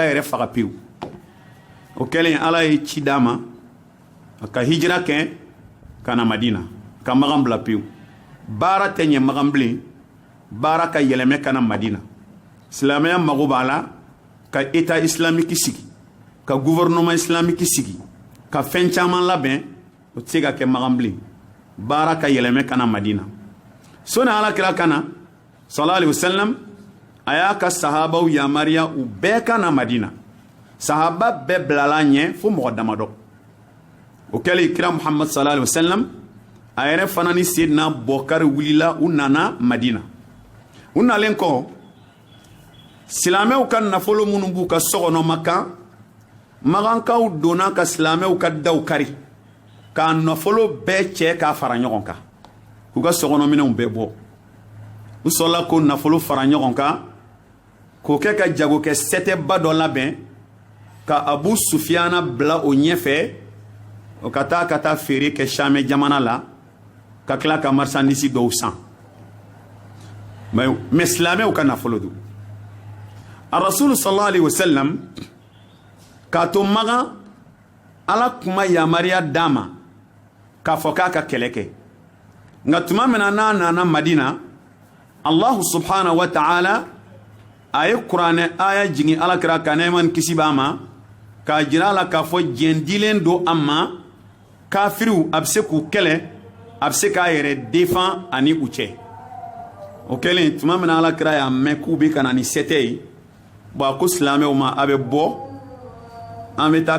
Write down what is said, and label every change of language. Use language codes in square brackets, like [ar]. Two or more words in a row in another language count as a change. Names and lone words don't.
[bm] yɛrɛ faga pewu o kɛlen ala ye ci d'a ma a ka hijira kɛ ka na madina ka magan bila pewu baara tɛ ɲɛ magan bilen baara ka yɛlɛmɛ ka na madina silamɛya mago b'a la ka [fr] état islamique [bm] sigi ka [fr] gouvernement islamique [bm] sigi ka fɛn caman labɛn o tɛ se ka kɛ magan bilen baara ka yɛlɛmɛ ka na madina soni alakira ka na [ar] صلى الله عليه وسلم [bm] a y'a ka sahabaw yamariya u bɛɛ ka na madina sahaba bɛɛ bilala ɲɛ fo mɔgɔ damadɔ o kɛlen kira muhammad [ar] صلى الله عليه وسلم [bm] a yɛrɛ fana ni sedina bɔkari wulila u nana madina u nalen kɔ silamɛw ka nafolo minnu b'u ka sɔgɔnɔ makan magankaw donna ka silamɛw ka daw kari k'a nafolo bɛɛ cɛ k'a fara ɲɔgɔn kan k'u ka sɔgɔnɔminɛnw bɛɛ bɔ u sɔrɔla ko nafolo fara ɲɔgɔn kan k'o kɛ ka jagokɛ sɛtɛba dɔ labɛn ka abu sufiyana bila o ɲɛfɛ o ka taa feere kɛ Shamɛ jamana la ka tila ka marchandise dɔw san mais silamɛw ka nafolo don a rasulu [ar] صلى الله عليه وسلم [bm] k'a to magan ala kuma yamariya d'a ma k'a fɔ k'a ka kɛlɛ kɛ nka tuma min na n'a nana madina [ar] الله سبحانه وتعالى [bm] a ye kuranɛ aya jigin alakira ka nɛɛma ni kisi b'a ma k'a jira a la k'a fɔ diɲɛ dilen don a ma kafiriw a bɛ se k'u kɛlɛ a bɛ se k'a yɛrɛ défend ani u cɛ o kɛlen tuma min na alakira y'a mɛn k'u bɛ ka na ni sɛtɛ ye bon a ko silamɛw ma a bɛ bɔ an bɛ taa